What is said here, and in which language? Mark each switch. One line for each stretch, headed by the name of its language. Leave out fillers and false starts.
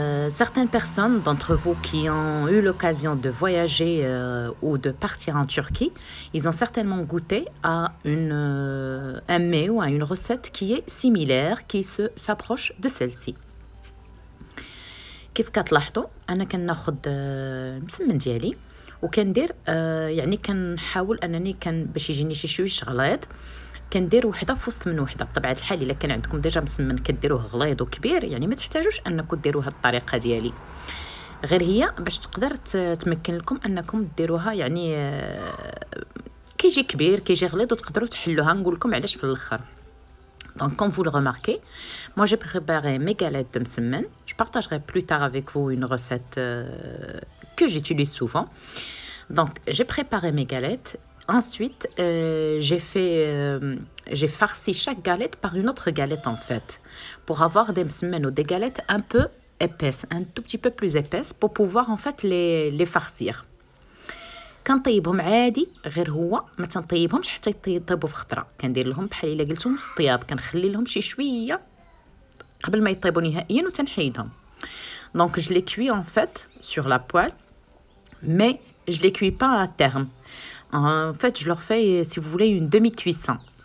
French: Certaines personnes d'entre vous qui ont eu l'occasion de voyager ou de partir en Turquie, ils ont certainement goûté à un mets ou à une recette qui est similaire, qui s'approche de celle-ci.
Arabic: كيف كتلاحظوا انا كناخذ المسمن ديالي وكندير يعني كنحاول انني باش يجيني شي شويش غليظ، كندير وحده في وسط من وحده. بطبيعه الحال الا كان عندكم ديجا مسمن كديروه غليظ وكبير، يعني ما تحتاجوش انكم ديروها الطريقه ديالي، غير هي باش تقدر تمكن لكم انكم ديروها يعني كيجي كبير كيجي غليظ وتقدروا تحلوها. نقول لكم علاش في الاخر.
French: Donc, comme vous le remarquez, moi j'ai préparé mes galettes de msemen. Je partagerai plus tard avec vous une recette que j'utilise souvent. Donc, j'ai préparé mes galettes. Ensuite, j'ai farci chaque galette par une autre galette en fait, pour avoir des msemen ou des galettes un peu épaisses, un tout petit peu plus épaisses, pour pouvoir en fait les farcir.
Arabic: كنطيبهم عادي، غير هو ما تنطيبهمش حتى يطيبوا في خطره. كندير لهم بحال الا قلتو نص طياب، كنخلي لهم شي شويه قبل ما يطيبوا نهائيا وتنحيدهم.
French: دونك je les cuis en fait sur la poêle, mais je les cuis pas à terme. En fait, je leur fais, si vous voulez, une demi-cuisson.